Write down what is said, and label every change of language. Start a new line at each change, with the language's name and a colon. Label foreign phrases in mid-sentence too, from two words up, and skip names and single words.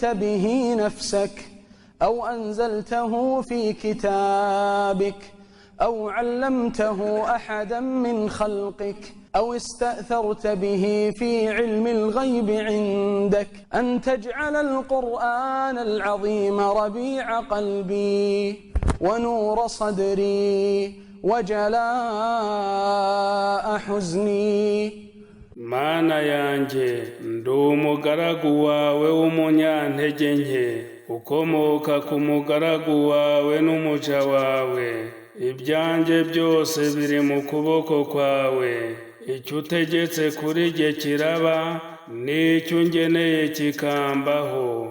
Arabic: به نفسك أو أنزلته في كتابك أو علمته أحدا من خلقك أو استأثرت به في علم الغيب عندك أن تجعل القرآن العظيم ربيع قلبي ونور صدري وجلاء حزني.
Kinyarwanda: Mana yanjye ndi umugaragu wawe w'umunyantege nke ukomoka ku mugaragu wawe n'umuja wawe. Ibyanjye byose biri mu kuboko kwawe. Icyo utegetse kuri jye kiraba n'icyo ungeneye kikambaho.